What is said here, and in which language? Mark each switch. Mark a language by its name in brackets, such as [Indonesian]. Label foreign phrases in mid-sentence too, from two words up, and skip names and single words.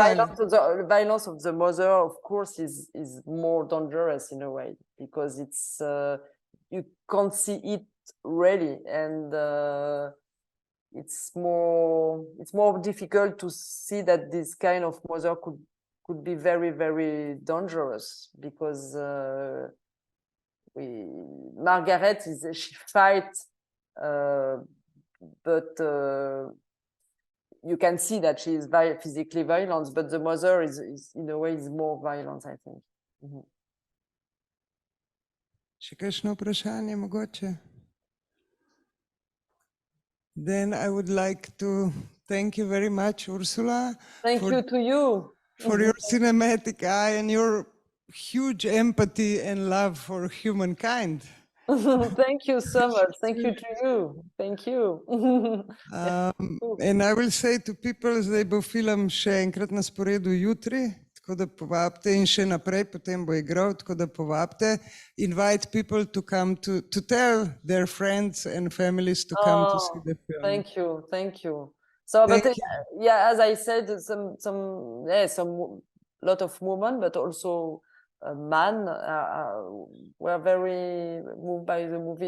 [English] the violence of the mother, of course, is more dangerous in a way, because it's you can't see it really, and it's more difficult to see that this kind of mother could be very, very dangerous, because Margaret she fights, but you can see that she is physically violent, but the mother is in a way is more violent, I think. Mm-hmm. [Slovenian] Še kakšno vprašanje mogoče? [English] Then I would like to thank you very much, Ursula. Thank you to you. For your cinematic eye and your huge empathy and love for humankind. Thank you so much. Thank you to you. Thank you. And I will say to people, [Slovenian] zdaj bo film še enkrat na sporedu jutri, tako da povabite, in še naprej potem bo igral, tako da povabite. [English] Invite people to come to tell their friends and families to come to see the film. Thank you. Thank you. So, yeah, as I said, some lot of women, but also man were very moved by the movie.